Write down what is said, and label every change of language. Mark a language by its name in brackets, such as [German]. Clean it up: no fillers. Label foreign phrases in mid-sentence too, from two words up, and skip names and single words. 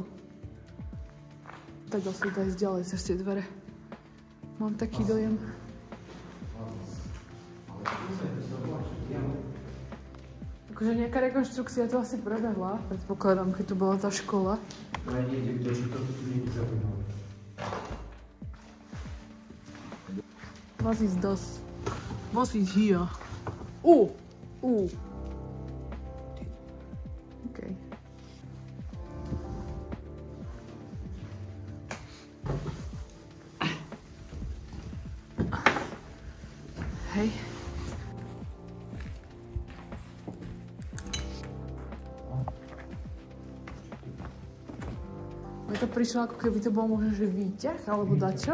[Slovak] Tak dá sa ísť ďalej cez tie dvere. Mám taký dojem. Akože nejaká rekonštrukcia to asi prebehla. Predpokladám, keď tu bola tá škola. Ale niekde, kto čo toto tu niekde zapínal. [German] Was ist das? Was ist hier? Okay. [Slovak] Hej. Mne to prišlo, ako keby to bol možno, že výťah, alebo dačo?